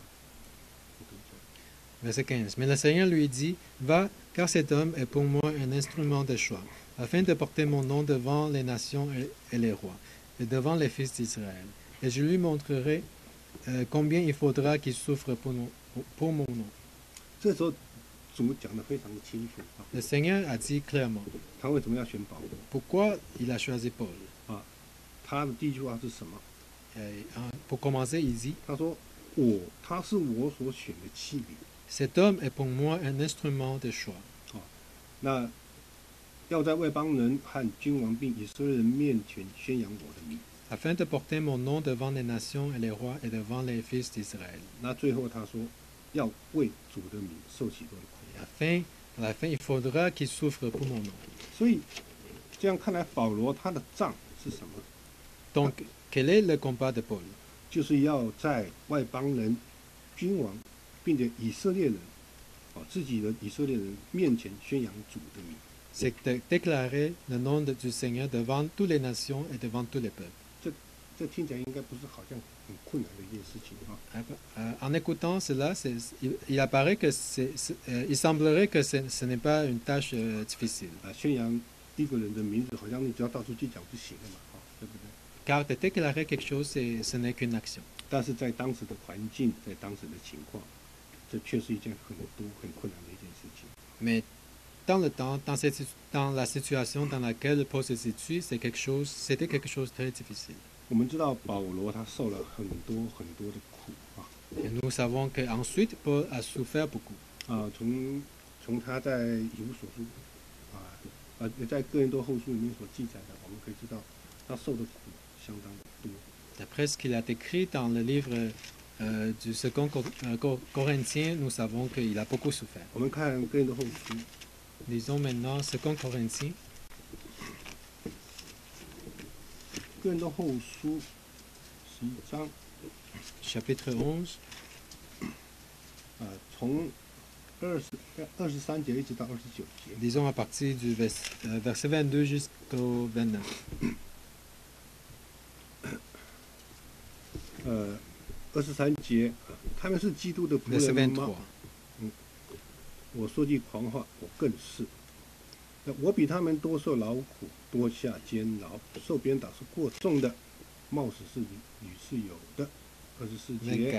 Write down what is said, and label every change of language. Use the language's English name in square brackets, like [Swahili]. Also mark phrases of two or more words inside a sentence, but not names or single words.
[French] Verset 15. Mais le Seigneur lui dit, va, car cet homme est pour moi un instrument de choix, afin de porter mon nom devant les nations et les rois, et devant les fils d'Israël. Et je lui montrerai combien il faudra qu'il souffre pour mon nom. [Chinese] 这时候主讲得非常的清楚 [French] Le Seigneur a dit clairement [Chinese] 他为什么要选保罗？ [French] pourquoi il a choisi Paul. [Chinese] 他的第一句话是什么？ [French] Pour commencer, il dit, [Chinese] 他说他是我所选的器皿。 [French] cet homme est pour moi un instrument de choix. [Chinese] 那要在外邦人和君王并以色列人面前宣扬我的名。 [French] Afin de porter mon nom devant les nations et les rois et devant les fils d'Israël. [Chinese] 那最后他说，要为主的名受许多的苦难。 [French] À la fin, il faudra qu'il souffre pour mon nom. [Chinese] 所以这样看来，保罗他的仗是什么？ [French] Donc, quel est le combat de Paul? [Chinese] 就是要在外邦人、君王，并且以色列人，自己的以色列人面前宣扬主的名。 [French] C'est de déclarer le nom du Seigneur devant toutes les nations et devant tous les peuples. [Chinese] 这听起来应该不是好像很困难的一件事情 [French] En écoutant cela, il apparaît que il semblerait que ce n'est pas une tâche difficile. [Chinese] 宣扬一个人的名字，好像你只要到处去讲就行了嘛，对不对？ [French] Car de déclarer quelque chose, ce n'est qu'une action. [Chinese] 但是在当时的环境，在当时的情况，这却是一件很困难的一件事情。 [French] Mais dans le temps, dans la situation dans laquelle Paul se situe, c'était quelque chose de très difficile. [Chinese] 我们知道保罗他受了很多的苦 [French] Et nous savons qu'ensuite, Paul a souffert beaucoup. [Chinese] 从他在以弗所书也在哥林多后书里面所记载的，我们可以知道他受的苦相当的多。 [French] D'après ce qu'il a écrit dans le livre du second Corinthien, nous savons qu'il a beaucoup souffert. [Chinese] 我们看哥林多后书， [French] Lisons maintenant second Corinthien, [Chinese] 哥林多后书11章， [French] chapitre 11, [Chinese] 从23节一直到29节。 [French] disons à partir du verset 22 jusqu'au 29. [Chinese] 23节， 他们是基督的仆 [French] verset [Chinese] 人吗？ [French] 23. [Chinese] 我说句狂话，我更是。那我比他们多受劳苦，多下监牢，受鞭打是过重的，冒死是屡次有的。24节，